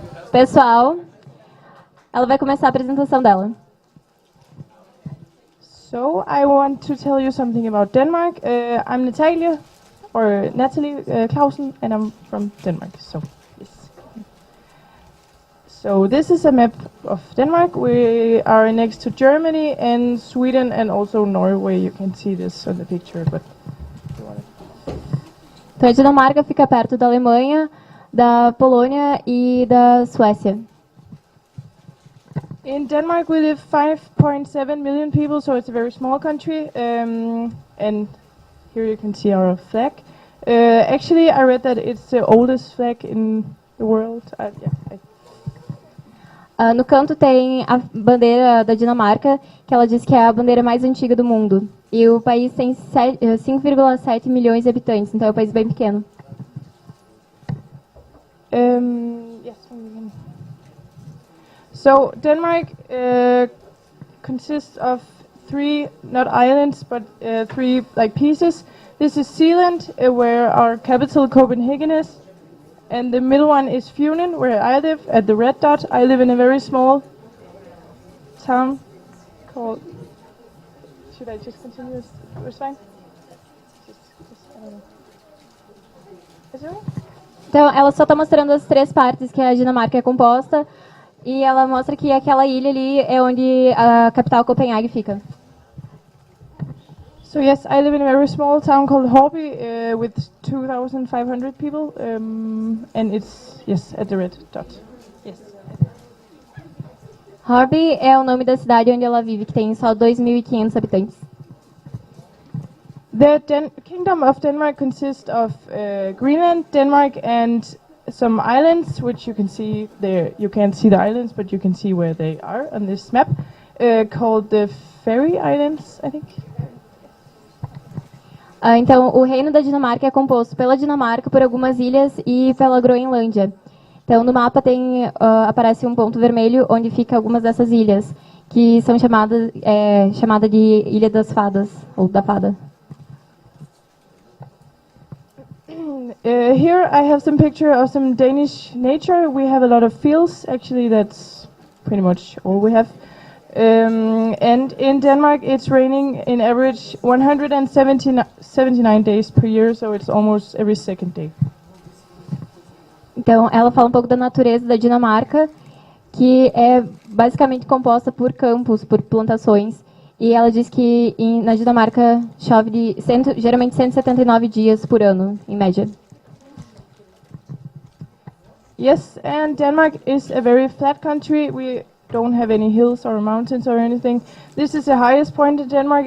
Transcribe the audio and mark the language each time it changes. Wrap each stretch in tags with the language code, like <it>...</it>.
<pt>Pessoal, ela vai começar a apresentação dela.</pt> <en>So, I want to tell you something about Denmark. I'm Natalie Clausen, and I'm from Denmark. So, yes. So, this is a map of Denmark. We are next to Germany and Sweden and also Norway. You can see this on the picture, but you want it.</en> <pt>Então, a Dinamarca fica perto da Alemanha, da Polônia e da Suécia.</pt> <en>In Denmark, we live 5.7 million people, so it's a very small country. And here you can see our flag. Actually, I read that it's the oldest flag in the world.</en> <pt>No canto tem a bandeira da Dinamarca, que ela diz que é a bandeira mais antiga do mundo. E o país tem 5,7 milhões de habitantes, então é um país bem pequeno.</pt> <en>Yes. So Denmark consists of three, not islands, but three like pieces. This is Zealand, where our capital Copenhagen is, and the middle one is Funen, where I live, at the red dot. I live in a very small town called. Should I just continue? It's fine. I don't know. Is it right?</en> <pt>Então, ela só está mostrando as três partes que a Dinamarca é composta, e ela mostra que aquela ilha ali é onde a capital Copenhague fica.</pt> <en>So yes, I live in a very small town called Horby with 2,500 people, and it's at the red dot. Yes.</en> <pt>Horby é o nome da cidade onde ela vive, que tem só 2.500 habitantes.</pt> <en>The Kingdom of Denmark consists of Greenland, Denmark, and some islands, which you can see there. You can't see the islands, but you can see where they are on this map, called the Faroe Islands, I think.</en> <pt>Então, o reino da Dinamarca é composto pela Dinamarca, por algumas ilhas e pela Groenlândia. Então, no mapa aparece um ponto vermelho onde fica algumas dessas ilhas, que são chamada de Ilha das Fadas, ou da Fada.</pt> <en>Here I have some picture of some Danish nature. We have a lot of fields. Actually, that's pretty much all we have. And in Denmark, it's raining in average 179 days per year, so it's almost every second day.</en> <pt>Então, ela fala um pouco da natureza da Dinamarca, que é basicamente composta por campos, por plantações. E ela diz que na Dinamarca chove geralmente 179 dias por ano, em média.</pt> <en>Yes, and Denmark is a very flat country. We don't have any hills or mountains or anything. This is the highest point in Denmark.</en>